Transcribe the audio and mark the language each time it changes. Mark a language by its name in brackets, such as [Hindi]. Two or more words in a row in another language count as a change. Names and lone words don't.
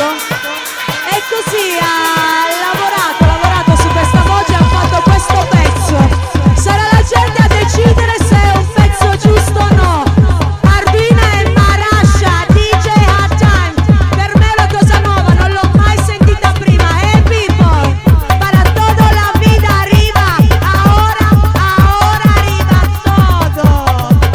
[Italian] E così ha lavorato su questa voce e ha fatto questo pezzo. Sarà la gente a decidere se è un pezzo giusto o no. Arduina e Marasha, DJ Hard Time. Per me è una cosa nuova, non l'ho mai sentita prima. [English] Hey people, [Spanish] para todo la vida arriba. Ahora arriba todo.